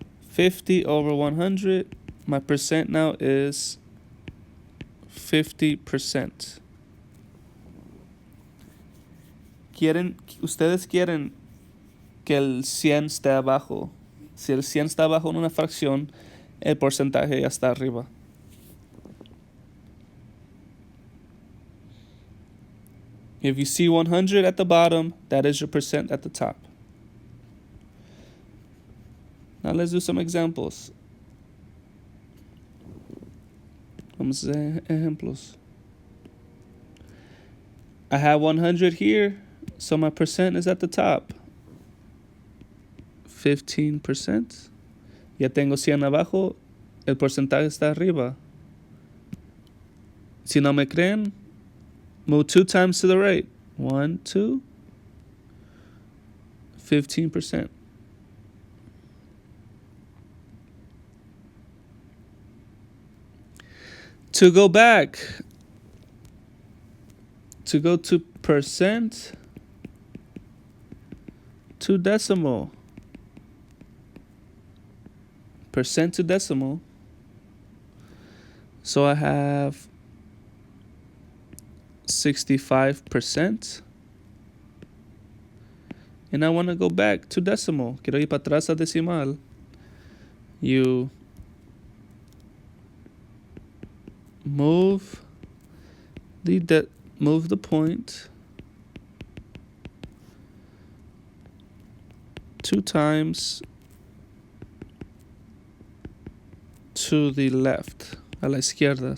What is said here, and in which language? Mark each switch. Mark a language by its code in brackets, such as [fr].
[en] 50 over 100. My percent now is 50%. [es] Ustedes quieren que el 100 esté abajo. Si el 100 está abajo en una fracción, el porcentaje ya está arriba. [en] If you see 100 at the bottom, that is your percent at the top. Now let's do some examples. [es] Vamos a hacer ejemplos. [en] I have 100 here, so my percent is at the top. 15%. [es] Ya tengo 100 abajo, el porcentaje está arriba. Si no me creen, [en] move 2 times to the right. 1, 2, 15%. To go back, to go to percent to decimal. Percent to decimal. So I have 65%. And I want to go back to decimal. [es] Quiero ir para atrás a decimal. [en] You move the point 2 times to the left, [es] a la izquierda.